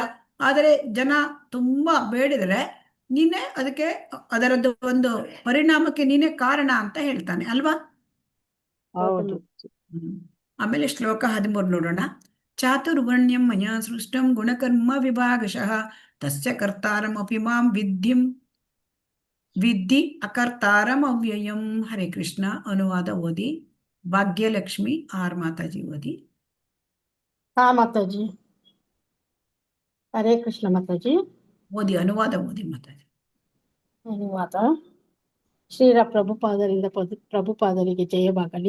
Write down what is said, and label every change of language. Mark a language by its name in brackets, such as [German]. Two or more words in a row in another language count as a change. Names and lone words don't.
[Kannada] ಆದರೆ ಜನ ತುಂಬಾ ಬೇಡಿದರೆ ನೀನೇ ಅದಕ್ಕೆ ಅದರದ್ದು ಒಂದು ಪರಿಣಾಮಕ್ಕೆ ನೀನೇ ಕಾರಣ ಅಂತ ಹೇಳ್ತಾನೆ ಅಲ್ವಾ. ಹೌದು. ಆಮೇಲೆ ಶ್ಲೋಕ 13 ನೋಡೋಣ. [Sanskrit] ಚಾತುರ್ವರ್ಣ್ಯಂ ಮಯಾ ಸೃಷ್ಟಂ ಗುಣಕರ್ಮ ವಿಭಾಗಶಃ ತಸ್ಯ ಕರ್ತಾರಮಪಿ ಮಾಂ ವಿದ್ಧಿ ಅಕರ್ತಾರಂ ಅವ್ಯಯಂ. ಹರೇ ಕೃಷ್ಣ. [Kannada] ಅನುವಾದ ಓದಿ. ಭಾಗ್ಯಲಕ್ಷ್ಮಿ ಆರ್ ಮಾತಾಜಿ ಓದಿ. ಹಾ ಮಾತಾಜಿ. ಹರೇ ಕೃಷ್ಣ ಮಾತಾಜಿ. ಓದಿ, ಅನುವಾದ ಓದಿ ಮಾತಾಜಿ. ಧನ್ಯವಾದ. ಶ್ರೀರ ಪ್ರಭುಪಾದರಿಗೆ ಜಯವಾಗಲಿ.